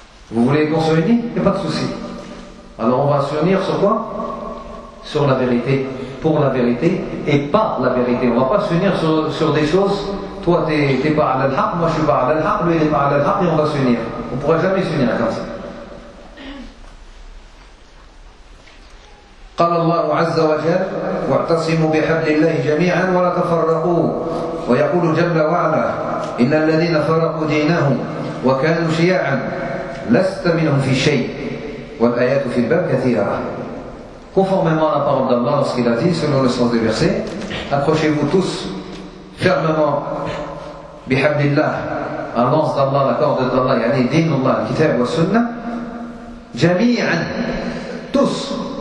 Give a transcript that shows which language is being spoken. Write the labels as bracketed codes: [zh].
[fr] Vous voulez qu'on se réunit? Il n'y a pas de souci. Alors on va se réunir sur quoi? Sur la vérité, pour la vérité et par la vérité. On ne va pas se réunir sur des choses. Toi, tu n'es pas à l'al-haq, moi je suis pas à l'al-haq, lui il est pas à l'al-haq et on va se réunir. On ne pourra jamais se réunir comme ça. [ar] قال الله عز وجل واعتصموا بحبل الله جميعا ولا تفرقوا ويقول جل وعلا إن الذين فرقوا دينهم وكانوا شيعا لست منهم في شيء والآيات في الباب كثيرة. [fr] Conformément à la parole d'Allah lorsqu'il a dit selon le sens du verset, approchez-vous tous fermement [ar] بحبل الله [fr] à l'anse d'Allah, la corde d'Allah, [ar] يعني دين الله الكتاب والسنة جميعا, [fr] tous.